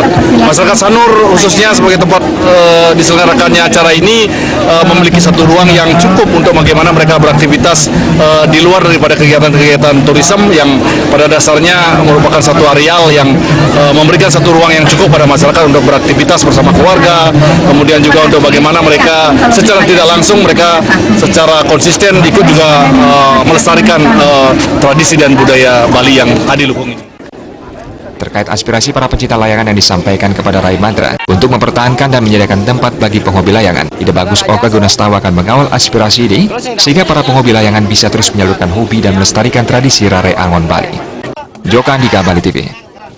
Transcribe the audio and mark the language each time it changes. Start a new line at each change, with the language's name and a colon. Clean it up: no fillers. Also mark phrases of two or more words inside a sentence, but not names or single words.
Indonesian: Masyarakat Sanur khususnya sebagai tempat diselenggarakannya acara ini memiliki satu ruang yang cukup untuk bagaimana mereka beraktivitas di luar daripada kegiatan-kegiatan turisme yang pada dasarnya merupakan satu areal yang memberikan satu ruang yang cukup pada masyarakat untuk beraktivitas bersama keluarga, kemudian juga untuk bagaimana mereka secara tidak langsung mereka secara konsisten ikut juga melestarikan tradisi dan budaya Bali yang adiluhung ini. Terkait aspirasi para pencinta layangan yang disampaikan kepada Rai Mantra untuk mempertahankan dan menyediakan tempat bagi penghobi layangan, Ide Bagus Oke Gunastawa akan mengawal aspirasi ini sehingga para penghobi layangan bisa terus menyalurkan hobi dan melestarikan tradisi Rare Angon Bali. Joka Andika, Bali TV.